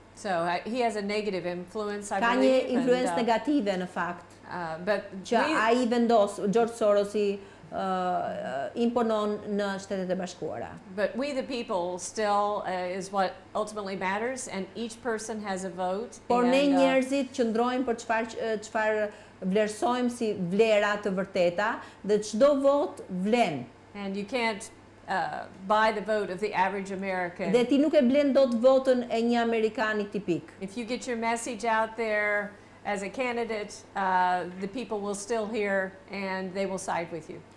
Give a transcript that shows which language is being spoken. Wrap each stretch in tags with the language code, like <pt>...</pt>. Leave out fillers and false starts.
<en>So he has a negative influence, I believe.</en> <sq>Ka një influencë negative në fakt. Që ai vendos, George Sorosi imponon në Shtetet e Bashkuara.</sq> <en>But we the people still is what ultimately matters, and each person has a vote.</en> <sq>Por ne njerëzit qëndrojmë për çfarë vlerësojmë si vlera të vërteta dhe çdo vot vlen.</sq> <en>And you can't buy the vote of the average American.</en> <sq>Dhe ti nuk e blen dot votën e një amerikani tipik.</sq> <en>If you get your message out there as a candidate, the people will still hear and they will side with you.</en>